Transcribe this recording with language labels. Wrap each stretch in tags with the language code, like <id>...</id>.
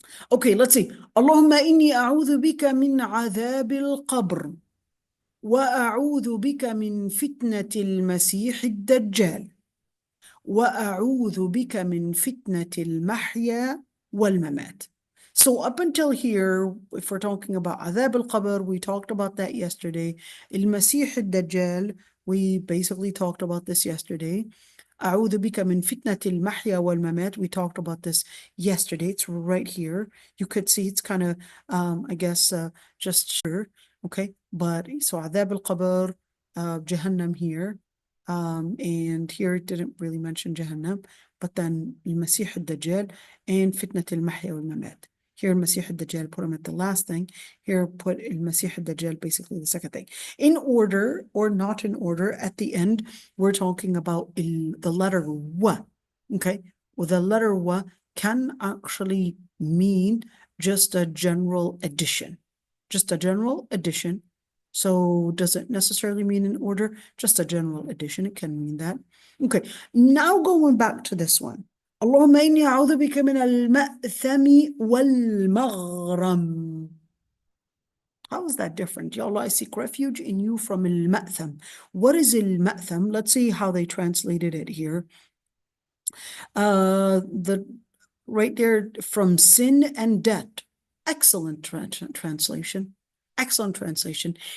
<en>Okay, let's see. Allahumma inni a'udhu bika min adhab al-qabr wa a'udhu bika min fitnati al-masih ad-dajjal wa a'udhu bika min fitnati al-mahya wal-mamat. So up until here, if we're talking about adhab al-qabr, we talked about that yesterday. Al-masih ad-dajjal, we basically talked about this yesterday.</en> <ar>أعوذ بك من فتنة المحيا والممات.</ar> <en>We talked about this yesterday. It's right here. You could see it's kind of, I guess, just sure. Okay, but so عذاب القبر, Jahannam here, and here it didn't really mention Jahannam, but then المسيح الدجال and</en> <ar>فتنة المحيا والممات.</ar> <en>Here, Masih al-Dajjal, put him at the last thing. Here, put Masih al-Dajjal, basically the second thing. In order or not in order, at the end, we're talking about the letter wa. Okay? Well, the letter wa can actually mean just a general addition. Just a general addition. So, does it necessarily mean in order? Just a general addition. It can mean that. Okay. Now, going back to this one.</en> <ar>اللهم إني أعوذ بك من المأثم والمغرم.</ar> <en>How is that different? Ya Allah, I seek refuge in you from al-ma'tham. What is al-ma'tham? Let's see how they translated it here. Right there, from sin and debt. Excellent translation. Excellent translation.</en>